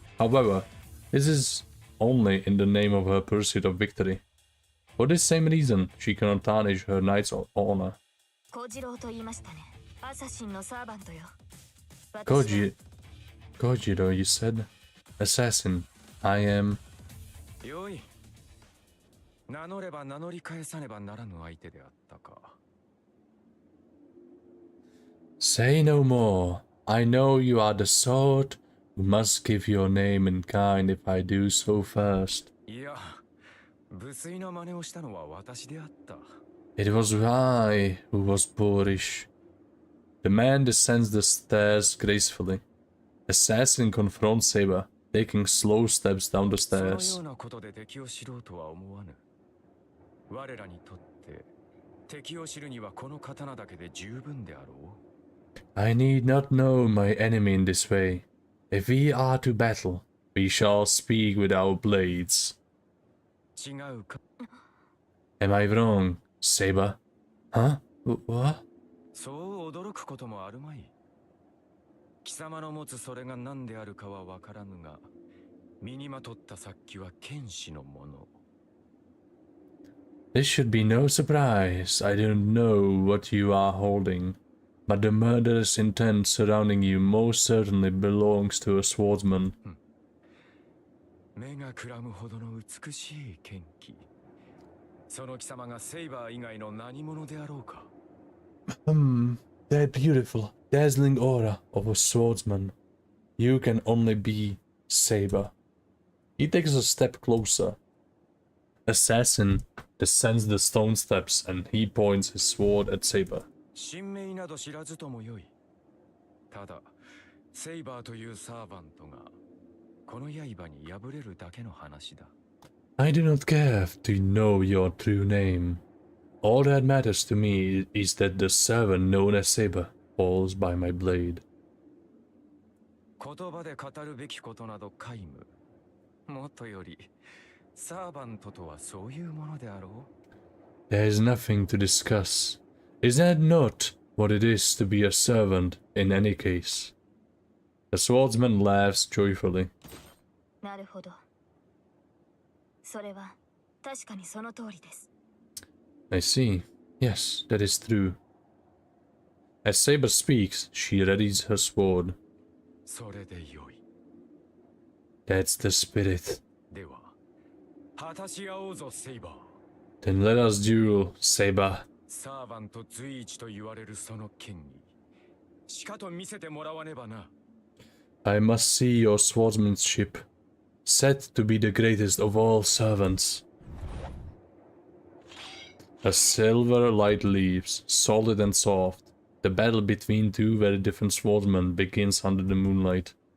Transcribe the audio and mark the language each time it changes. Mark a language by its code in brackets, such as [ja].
[en] However, this is only in the name of her pursuit of victory. For this same reason, she cannot tarnish her knight's honor. Kojiro, you said? Assassin, I am... [ja] 名乗れば名乗り返さねばならぬ相手であったか。 [en] Say no more. I know you are the sort who must give your name in kind if I do so first. [ja] いや、無粋な真似をしたのは私であった。 [en] It was I who was boorish. The man descends the stairs gracefully. Assassin confronts Saber, taking slow steps down the [ja] そのよ [en] stairs. [ja] うなことで敵を知ろうとは思わぬ。我らにとって敵を知るにはこの刀だけで十分であろう。 [en] I need not know my enemy in this way. If we are to battle, we shall speak with our blades. [ja] 違うか。 [en] Am I wrong, Saber? Huh? What? [ja] そう驚くこともあるまい。貴様の持つそれが何であるかは分からぬが、身にまとった殺気は剣士のもの。 [en] This should be no surprise. I don't know what you are holding, but the murderous intent surrounding you most certainly belongs to a swordsman. [ja] 目がくらむほどの美しい剣気。その貴様がセイバー以外の何者であろうか。 [en] That beautiful, dazzling aura of a swordsman. You can only be Saber. He takes a step closer. Assassin descends the stone steps and he points his sword at Saber. [ja] 神名など知らずともよい。ただ、セイバーというサーバントがこの刃に敗れるだけの話だ。 [en] I do not care to know your true name. All that matters to me is that the servant known as Saber falls by my blade. [ja] 言葉で語るべきことなど皆無。もっとより、サーバントとはそういうものであろう。 [en] There is nothing to discuss. Is that not what it is to be a servant in any case? The swordsman laughs joyfully. [ja] なるほど。それは確かにその通りです。 [en] I see. Yes, that is true. As Saber speaks, she readies her sword. [ja] それでよい。 [en] That's the spirit. [ja] では、果たし合おうぞ、セイバー。 [en] Then let us duel, Saber. [ja] サーバント随一と言われるその剣に、しかと見せてもらわねばな。 [en] I must see your swordsmanship, said to be the greatest of all servants. A silver light leaves, solid and soft. The battle between two very different swordsmen begins under the moonlight.